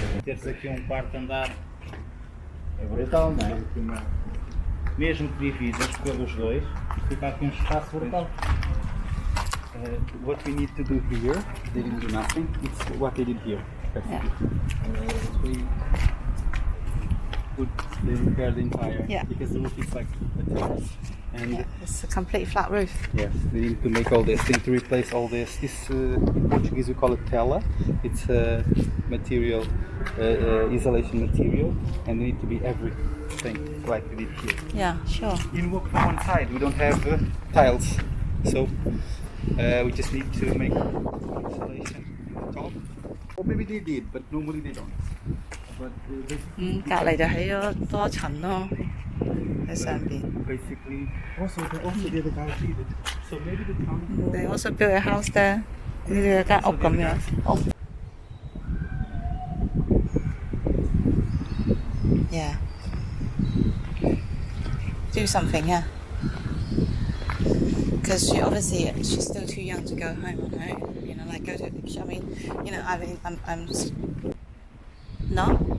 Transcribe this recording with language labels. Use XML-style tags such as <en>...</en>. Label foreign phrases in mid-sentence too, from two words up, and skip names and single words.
<pt>teres aqui quarto andar é brutal, não é? Mesmo que dividas pelos dois, fica aqui espaço brutal.</pt> <en>What we need to do here, they didn't do nothing. It's what they did here. Yeah. We repair the entire, because the roof is like a terrace. And it's a complete flat roof. yes, they need to make all this. They need to replace all this. This in Portuguese we call it tela. It's a material, isolation material, and they need to be everything like we did here. Yeah, sure. You walk from one side. We don't have tiles, so we just need to make isolation on top. Or maybe they did, but normally they don't. But basically,</en> <yue>隔離就起咗多層咯，喺上邊。</yue> <en>basically, also the other guys did it. So maybe the town. They also built a house there，</en> <yue>呢度有間屋咁樣。Yeah.</yue> <en>Do something, yeah. Because she's still too young to go home, right? You know, like go to. I mean, you know, I'm. No.</en>